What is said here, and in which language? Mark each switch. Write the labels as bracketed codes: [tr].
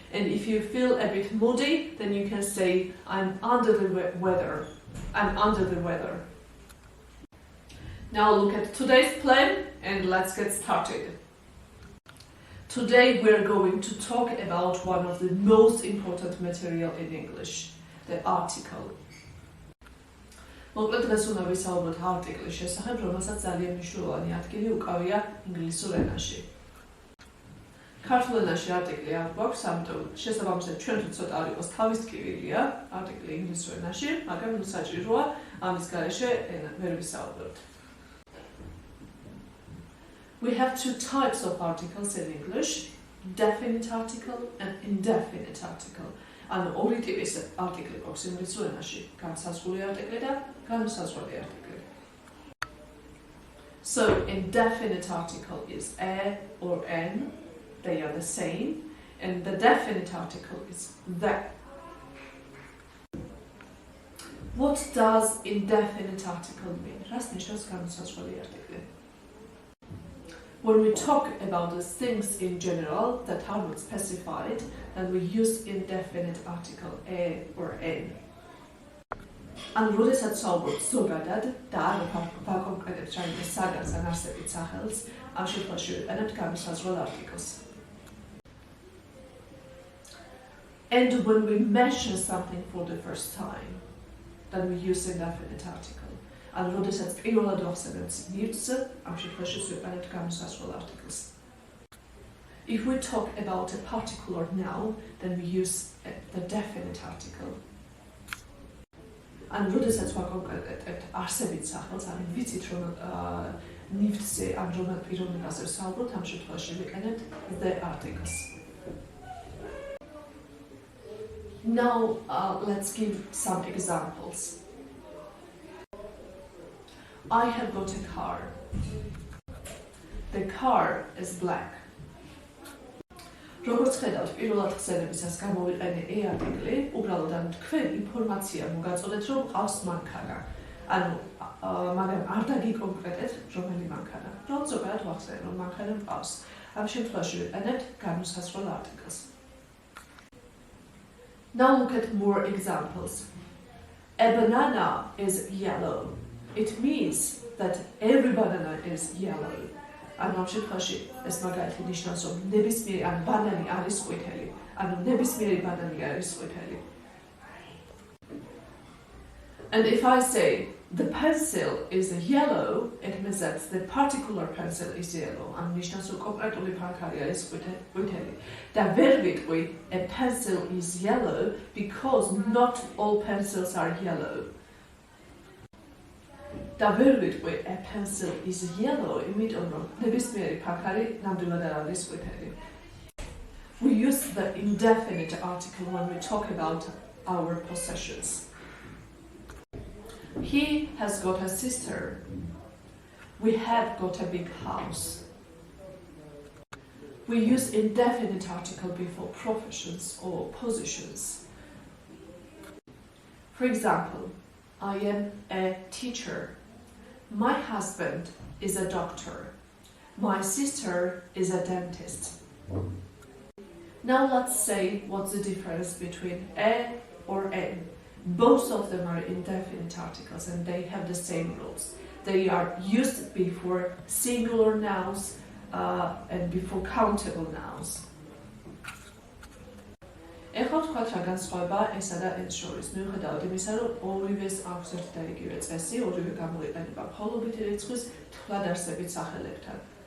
[en] And if you feel a bit moody, then you can say I'm under the weather. I'm under the weather. Now look at today's plan and let's get started. Today we're going to talk about one of the most important material in English, the article. [ka] მოკლედ დღეს უნდა ვისაუბროთ არტიკლის შესახებ, რომელსაც ძალიან მნიშვნელოვანი ადგილი უკავია ინგლისურ ენაში. ქართულ ენაში არტიკლი არ გვაქვს, ამიტომ შესაბამისად ჩვენთვის ცოტა არ იყოს თავის ტკივილია არტიკლი ინგლისურ ენაში, მაგრამ საჭიროა ამის გარეშე ვერ ვისაუბროთ. [en] We have two types of articles in English, definite article and indefinite article. [ka] ანუ ორი ტიპის არტიკლი გვაქვს ინგლისურ ენაში, განსაზღვრული არტიკლი და განუსაზღვრელი არტიკლი. [en] So indefinite article is a or an, they are the same, and the definite article is the. What does indefinite article mean? [ka] რას ნიშნავს განუსაზღვრელი არტიკლი? [en] When we talk about the things in general that are not specified, then we use indefinite article a or an. [ka] And როდესაც საუბრობთ ზოგადად და არ ვაკონკრეტებთ რაიმე საგანს ან არსებით სახელს, ამ შემთხვევაში ვიყენებთ განუსაზღვრელ არტიკლს. [en] And when we mention something for the first time, then we use indefinite article. [ka] And როდესაც პირველად ვახსენებთ ნივთს, ამ შემთხვევაში ვიყენებთ განუსაზღვრელ არტიკლს. [en] If we talk about a particular noun, then we use the definite article. [ka] And როდესაც ვაკონკრეტებთ არსებით სახელს, ან ვიცით რომ ნივთზე ან რომელ პიროვნებაზე ვსაუბრობთ, ამ შემთხვევაში ვიყენებთ the articles. [en] Now let's give some examples. I have got a car. The car is black. [ka] როგორც ხედავთ, პირველად ხსენებისას გამოვიყენე a არტიკლი, უბრალოდ ანუ თქვენ ინფორმაცია მოგაწოდეთ, რომ ყავს მანქანა. ანუ მაგრამ არ დაგიკონკრეტეთ, რომელი მანქანა. რომ ზოგადად ვახსენე, რომ მანქანა მყავს. ამ შემთხვევაში ვიყენებთ განუსაზღვრელ არტიკლს. [en] Now look at more examples. A banana is yellow. It means that every banana is yellow. [ka] ანუ ამ შემთხვევაში ეს მაგალითი ნიშნავს, რომ ნებისმიერი ან ბანანი არის ყვითელი, ანუ ნებისმიერი ბანანი არის ყვითელი. [en] And if I say the pencil is yellow, it means that the particular pencil is yellow. [ka] ანუ ნიშნავს, რომ კონკრეტული ფანქარი არის ყვითელი. და ვერ ვიტყვი [en] a pencil is yellow because not all pencils are yellow. [ka] და ვერ ვიტყვი [en] a pencil is yellow, [ka] იმიტომ რომ ნებისმიერი ფანქარი ნამდვილად არ არის ყვითელი. [en] We use the indefinite article when we talk about our possessions. He has got a sister. We have got a big house. We use indefinite article before professions or positions. For example, I am a teacher. My husband is a doctor. My sister is a dentist. Now let's say what's the difference between a or an. Both of them are indefinite articles and they have the same rules. They are used before singular nouns and before countable nouns. [ka] ეხლა ვთქვათ რა განსხვავება ესა და ეს შორის. მიუხედავად იმისა, რომ ორივეს აქვს ერთი და იგივე წესი, ორივე გამოიყენება მხოლობითი რიცხვის თვლად არსებით სახელებთან.